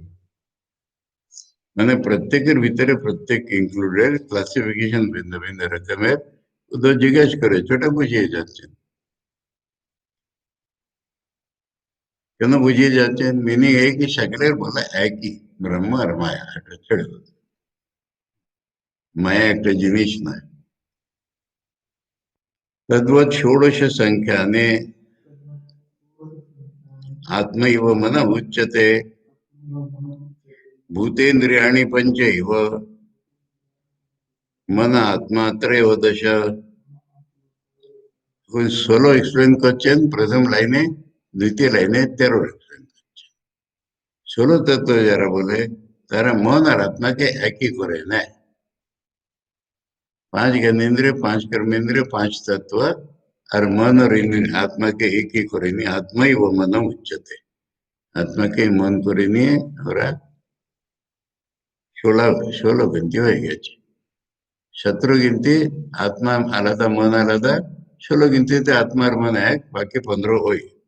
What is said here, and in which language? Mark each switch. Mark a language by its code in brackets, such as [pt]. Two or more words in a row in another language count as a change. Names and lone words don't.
[bn] মানে প্রত্যেকের ভিতরে প্রত্যেক ইনক্লুডেড, ক্লাসিফিকেশন ভিন্ন ভিন্ন রকমের। তো জিজ্ঞেস করে ছোট বুঝিয়ে যাচ্ছেন। কেন বুঝিয়ে যাচ্ছেন? মিনিং এই কি সকলের বলা একই, ব্রহ্ম আর মায়া, এটা ছেড়ে দাও। মায়া একটা জিনিস নয়। [sa] तद्वत् षोडश संख्याने आत्मैव मन उच्यते भूतेन्द्रियाणि पंचैव मन आत्मा त्रयो दश। [bn] ষোলো এক্সপ্লেন করছেন প্রথম লাইনে, দ্বিতীয় লাইনে 13 এক্সপ্লেন। ষোলো তত্ত্ব যারা বলে তারা মন আর আত্মাকে একই করে নেয়। [hi] 5 ज्ञानेन्द्रिय, 5 कर्मेंद्रिय, 5 तत्व और मन और आत्मा के एक ही [bn] করে নিয়ে আত্মাই ও মন উচ্চতে, আত্মাকে মন করে নিয়ে ওরা 16 গিনতি হয়ে গেছে। 17 গিনতি আত্মা আলাদা মন আলাদা, 16 গিনতিতে আত্মা আর মন এক, বাকি 15 ওই।